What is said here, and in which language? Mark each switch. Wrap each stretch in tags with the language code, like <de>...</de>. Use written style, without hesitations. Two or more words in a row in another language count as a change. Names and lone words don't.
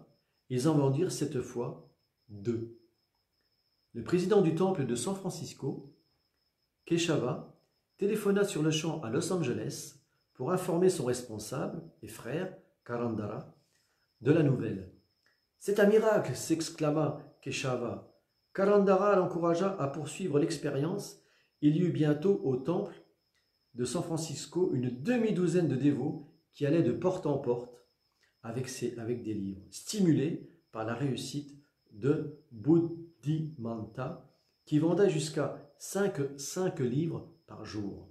<fr>Ils en vendirent cette fois 2. Le président du temple de San Francisco, Keshava, téléphona sur le champ à Los Angeles pour informer son responsable et frère, Karandara, de la nouvelle. « C'est un miracle !» s'exclama Keshava. Karandara l'encouragea à poursuivre l'expérience. Il y eut bientôt au temple de San Francisco une demi-douzaine de dévots qui allaient de porte en porte avec des livres, stimulés par la réussite de Buddhimanta, qui vendait jusqu'à 5 livres par jour.</fr>